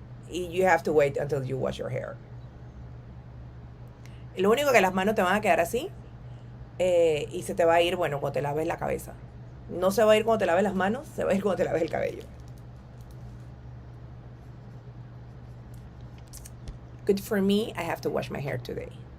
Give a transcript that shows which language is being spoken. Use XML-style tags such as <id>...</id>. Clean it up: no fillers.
<en>You have to wait until you wash your hair.</en> <es>Lo único que las manos te van a quedar así, y se te va a ir, bueno, cuando te laves la cabeza. No se va a ir cuando te laves las manos, se va a ir cuando te laves el cabello.</es> <en>Good for me, I have to wash my hair today.</en>